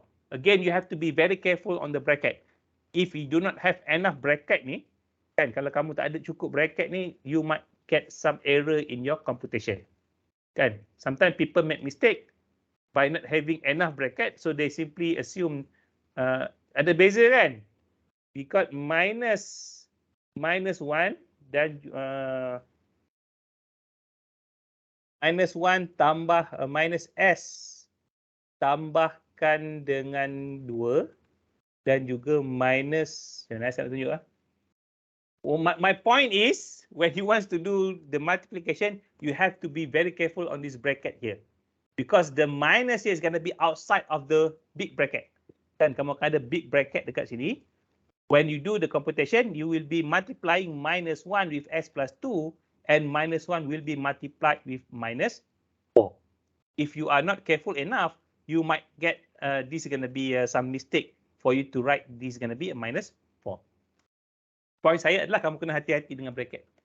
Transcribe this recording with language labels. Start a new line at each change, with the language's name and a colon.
English: Again, you have to be very careful on the bracket. If you do not have enough bracket
Malay: ni, kan, kalau kamu tak ada cukup bracket ni,
English: you might get some error in your computation.
Malay: Kan?
English: Sometimes people make mistake by not having enough bracket, so they simply assume
Malay: ada beza kan?
English: We got
Malay: minus 1 dan minus 1 tambah minus S tambahkan dengan 2 dan juga minus, saya nak tunjuk lah.
English: My point is, when you want to do the multiplication, you have to be very careful on this bracket here. Because the minus here is going to be outside of the big bracket.
Malay: Dan kamu akan ada big bracket dekat sini.
English: When you do the computation, you will be multiplying minus 1 with S plus 2 and minus 1 will be multiplied with minus 4. If you are not careful enough, you might get this is going to be some mistake for you to write this is going to be a minus 4.
Malay: Point saya adalah kamu kena hati-hati dengan bracket.